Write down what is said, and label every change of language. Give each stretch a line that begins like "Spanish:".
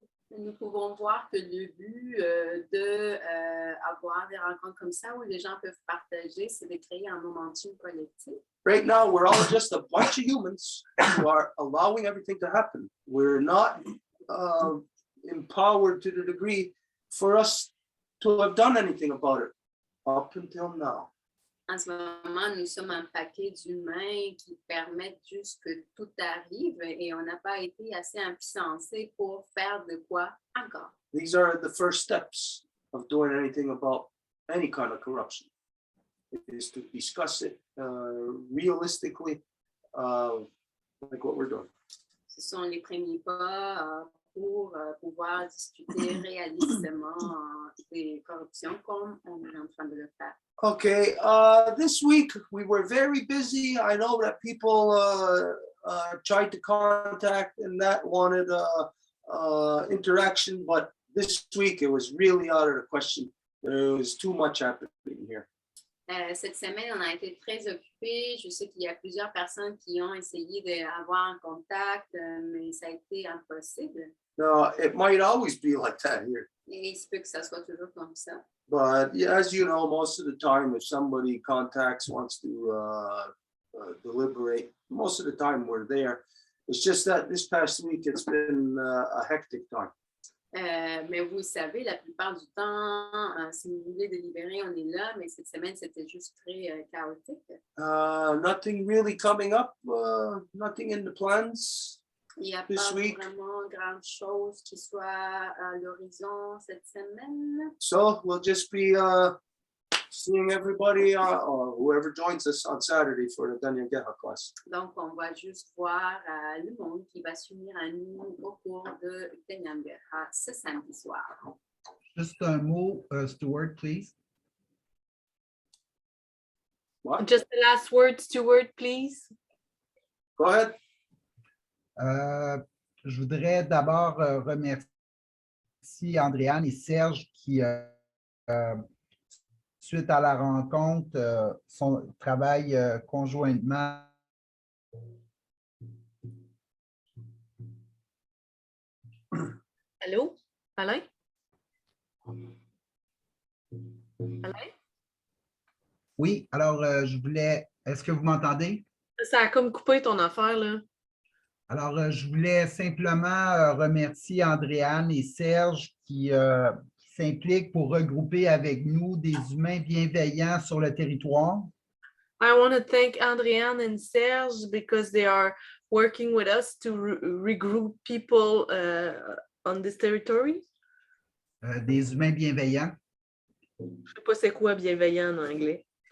French: Nous pouvons voir que le but d'avoir des rencontres comme ça où les gens peuvent partager, c'est de créer un momentum collectif.
English: Right now, we're all just a bunch of humans who are allowing everything to happen. We're not empowered to the degree for us to have done anything about it up until now.
French: En ce moment, nous sommes un paquet d'humains qui permettent juste que tout arrive et on n'a pas été assez impuissants pour faire de quoi encore.
English: These are the first steps of doing anything about any kind of corruption. It is to discuss it realistically, like what we're doing.
French: Ce sont les premiers pas pour pouvoir discuter réalistement des corruptions comme on est en train de le faire.
English: Okay, this week we were very busy. I know that people tried to contact and that wanted interaction, but this week it was really out of the question. There was too much happening here.
French: Cette semaine, on a été très occupés. Je sais qu'il y a plusieurs personnes qui ont essayé d'avoir un contact, mais ça a été impossible.
English: Now, it might always be like that here.
French: Et il se peut que ça soit toujours comme ça.
English: But yeah, as you know, most of the time, if somebody contacts, wants to deliberate, most of the time we're there. It's just that this past week, it's been a hectic time.
French: Mais vous savez, la plupart du temps, si vous voulez délibérer, on est là, mais cette semaine, c'était juste très chaotique.
English: Nothing really coming up, nothing in the plans.
French: Il n'y a
English: This
French: pas
English: week.
French: vraiment grand-chose qui soit à l'horizon cette semaine.
English: So we'll just be seeing everybody or whoever joins us on Saturday for the Danyageha class.
French: Donc, on va juste voir le monde qui va s'unir à nous au cours de Tenyangeha ce samedi soir. Juste un mot, Stuart, please.
English: What? Just the last word, Stuart, please. Go ahead.
French: Je voudrais d'abord remercier Andréane et Serge qui, suite à la rencontre, travaillent conjointement. Allô? Alain? Alain? Oui, alors je voulais, est-ce que vous m'entendez? Ça a comme coupé ton affaire, là. Alors, je voulais simplement remercier Andréane et Serge qui s'impliquent pour regrouper avec nous des humains bienveillants sur le territoire.
English: I want to thank Andréane and Serge because they are working with us to regroup people on this territory.
French: Des humains bienveillants. Je sais pas c'est quoi bienveillant en anglais.